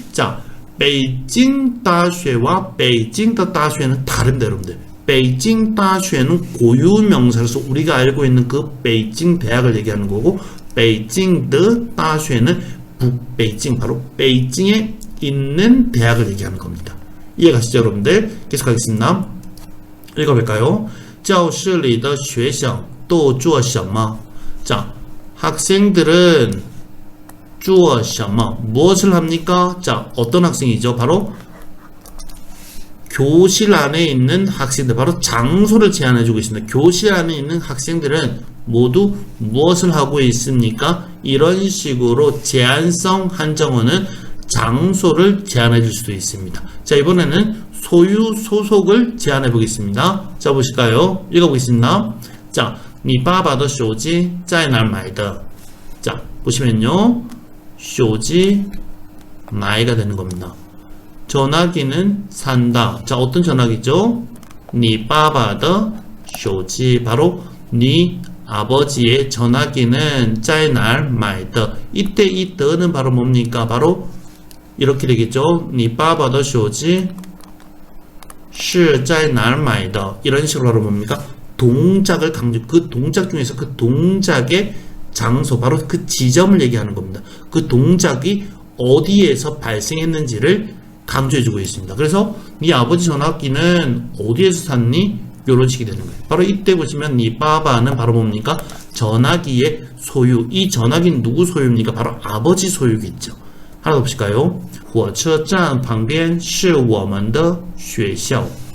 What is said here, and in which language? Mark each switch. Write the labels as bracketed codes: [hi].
[ko] 자, 베이징 大学와 베이징의 大学는 다릅니다, 여러분들. 베이징 大学는 고유 명사로서 우리가 알고 있는 그 베이징 대학을 얘기하는 거고, 베이징의 大学는 북베이징, 바로 베이징에 있는 대학을 얘기하는 겁니다. 이해가시죠, 여러분들? 계속하겠습니다. 읽어볼까요? [zh] 教室里的学生都做什么? [ko] 자, 학생들은 [zh] 做什么? [ko] 무엇을 합니까? 자, 어떤 학생이죠? 바로 교실 안에 있는 학생들, 바로 장소를 제안해주고 있습니다. 교실 안에 있는 학생들은 모두 무엇을 하고 있습니까? 이런 식으로 제한성 한정어는 장소를 제안해 줄 수도 있습니다. 자, 이번에는 소유 소속을 제안해 보겠습니다. 자, 보실까요? 읽어보겠습니다. [zh] 자, 你爸爸的手机在哪儿买的? [ko] 자, 보시면요. 手机 买가 되는 겁니다. 전화기는 산다. 자, 어떤 전화기죠? [zh] 你爸爸的手机 [ko] 바로 네 아버지의 전화기는 [zh] 在哪儿买的? [ko] 이때 이 더는 바로 뭡니까? 바로 이렇게 되겠죠. [zh] 你爸爸的手机是在哪儿买的? [ko] 이런 식으로 바로 뭡니까? 동작을 강조, 그 동작 중에서 그 동작의 장소, 바로 그 지점을 얘기하는 겁니다. 그 동작이 어디에서 발생했는지를 강조해주고 있습니다. 그래서 네 아버지 전화기는 어디에서 샀니? 이런 식이 되는 거예요. 바로 이때 보시면 네 빠바는 바로 뭡니까? 전화기의 소유. 이 전화기는 누구 소유입니까? 바로 아버지 소유겠죠. 하나 더 보실까요? [zh] 火车站旁边是我们的学校.